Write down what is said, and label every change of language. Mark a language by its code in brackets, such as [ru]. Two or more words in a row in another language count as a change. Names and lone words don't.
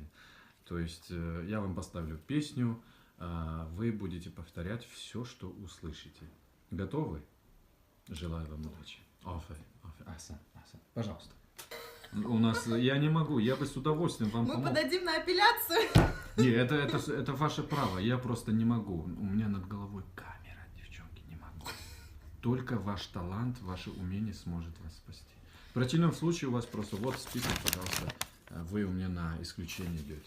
[ru] То есть я вам поставлю песню, вы будете повторять все, что услышите. Готовы? Желаю вам удачи. [tg] Офарин, офарин. [ru] Асан, пожалуйста. У нас, я не могу, я бы с удовольствием вам Мы помог. подадим на апелляцию. Не, это ваше право, я просто не могу. У меня над головой камера, девчонки, не могу. Только ваш талант, ваше умение сможет вас спасти. В противном случае у вас просто вот список, пожалуйста, вы у меня на исключение идете.